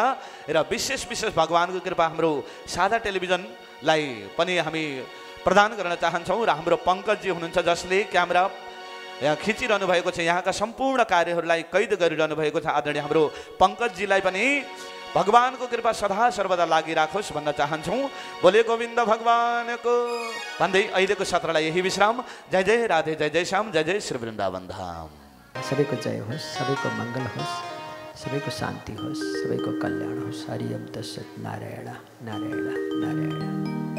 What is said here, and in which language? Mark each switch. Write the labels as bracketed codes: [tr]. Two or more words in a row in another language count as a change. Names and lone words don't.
[ne] र विशेष विशेष भगवानको कृपा हाम्रो साझा टेलिभिजनलाई पनि हामी प्रदान गर्न चाहन्छौँ। र हाम्रो पङ्कजजी हुनुहुन्छ जसले क्यामेरा यहाँ खिचिरहनु भएको छ, यहाँका सम्पूर्ण कार्यहरूलाई कैद गरिरहनु भएको छ। आदरणीय हाम्रो पङ्कजजीलाई पनि भगवानको कृपा सदा सर्वदा लागिराखोस् भन्न चाहन्छौँ। बोले गोविन्द भगवानको भन्दै अहिलेको सत्रलाई यही विश्राम। [hi] जय जय राधे, जय जय श्याम, जय जय श्री वृन्दावन धाम। [ne] सबैको जय होस्, सबैको मङ्गल होस्, सबैको शान्ति होस्, सबैको कल्याण होस्। [sa] हरि ओम तत्सत्। नारायण नारायण नारायण।